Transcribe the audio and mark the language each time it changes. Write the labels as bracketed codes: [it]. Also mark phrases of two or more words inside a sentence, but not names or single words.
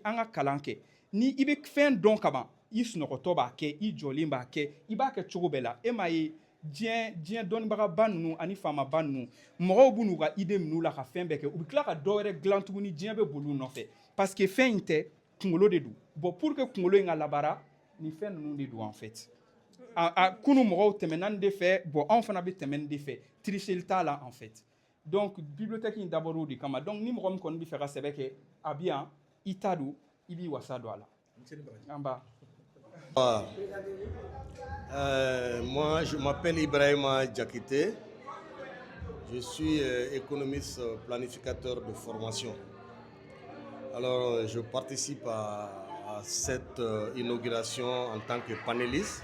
[bm] an ka kalan kɛ ni i bɛ fɛn dɔn kaban i sunɔgɔtɔ b'a kɛ i jɔlen b'a kɛ i b'a kɛ cogo bɛɛ la e m'a ye diɲɛ dɔnnibagaba ninnu ani faamaba ninnu mɔgɔw b'u n'u ka idée min'u la ka fɛn bɛɛ kɛ u bɛ tila ka dɔ wɛrɛ dilan tuguni diɲɛ bɛ boli u nɔfɛ [fr] parce que [bm] fɛn in tɛ kunkolo de don [fr] bon pour que [bm] kunkolo in ka labaara nin fɛn ninnu de don [fr] en fait [bm] kunu mɔgɔw tɛmɛna nin de fɛ bon anw fana bɛ tɛmɛ nin de fɛ tricher t'a la [fr] en fait donc bibliothèque [bm] in dabɔra o de kama donc ni mɔgɔ min kɔni bɛ fɛ ka sɛbɛ kɛ a bi yan i ta don i b'i wasa don a la an ba. [fr] Moi, je m'appelle Ibrahima Diakité. Je suis économiste planificateur de formation. Alors, je participe à cette inauguration en tant que panéliste.